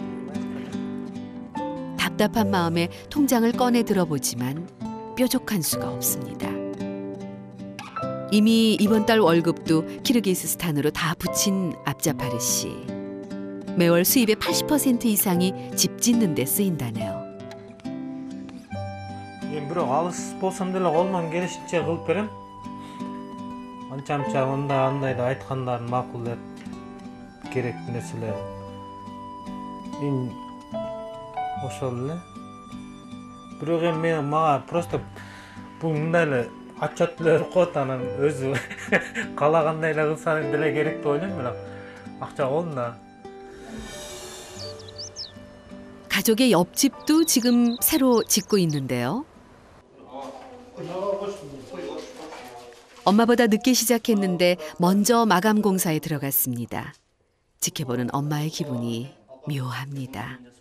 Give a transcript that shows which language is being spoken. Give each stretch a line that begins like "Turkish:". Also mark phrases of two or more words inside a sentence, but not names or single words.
Korean: 답답한 마음에 통장을 꺼내 들어보지만 뾰족한 수가 없습니다. 이미 이번 달 월급도 키르기스스탄으로 다 붙인 압자파르 씨. 매월 수입의 80% 이상이 집 짓는 데 쓰인다네요.
Kyrgyz: Бирок алыс болсом деле колуман келишинче кылып берем. Анча-мынча андай да айткандарын макулдап керектүү нерселер. Ошол эле. Бирок эми мага просто бул мындай эле отчет эле коет, анан өзү калагандай эле кылсаң деле керек деп ойлойм, бирок акча колунда.
Korean: 가족의 옆집도 지금 새로 짓고 있는데요. 엄마보다 늦게 시작했는데 먼저 마감 공사에 들어갔습니다. 지켜보는 엄마의 기분이 묘합니다.